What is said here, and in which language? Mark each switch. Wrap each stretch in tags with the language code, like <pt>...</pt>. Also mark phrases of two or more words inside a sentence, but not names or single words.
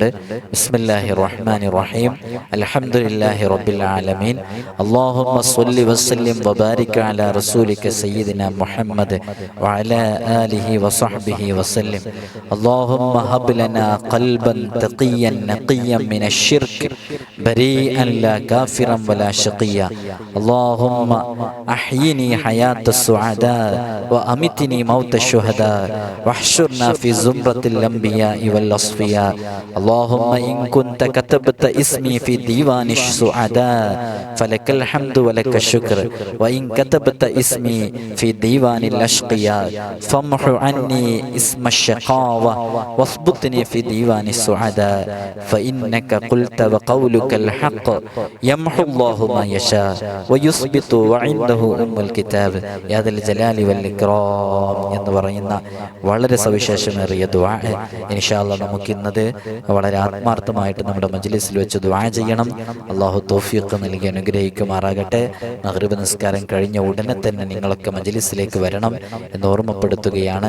<ar>بسم الله الرحمن الرحيم، الحمد لله رب العالمين، اللهم صل وسلم وبارك على رسولك سيدنا محمد وعلى آله وصحبه وسلم. اللهم هب لنا قلبا تقيا نقيا من الشرك بريئا لا كافرا ولا شقيا. اللهم أحيني حياة السعداء وأمتني موت الشهداء واحشرنا في زمرة الأنبياء والأصفياء. اللهم إن كنت كتبت اسمي في ديوان السعداء فلك الحمد ولك الشكر، وإن كتبت اسمي في ديوان الأشقياء فامح عني اسم الشقاوة واثبتني في ديوان السعداء، فإنك قلت وقولك الحق يمحو الله ما يشاء ويثبت وعنده أم الكتاب يا ذا الجلال والإكرام</ar> <ml>എന്ന് പറയുന്ന വളരെ സവിശേഷമേറിയ ദുആ.</ml> <ar>إن شاء الله</ar> <ml>നമുക്കിന്നത് വളരെ ആത്മാർത്ഥമായിട്ട് നമ്മുടെ മജ്ലിസിൽ വെച്ച് ദുആ ചെയ്യണം. അല്ലാഹു തൗഫീഖ് നൽകി അനുഗ്രഹിക്കുമാറാകട്ടെ. മഗ്രിബ് നിസ്കാരം കഴിഞ്ഞ ഉടനെ തന്നെ നിങ്ങളൊക്കെ മജ്ലിസിലേക്ക് വരണം എന്ന് ഓർമ്മപ്പെടുത്തുകയാണ്.</ml>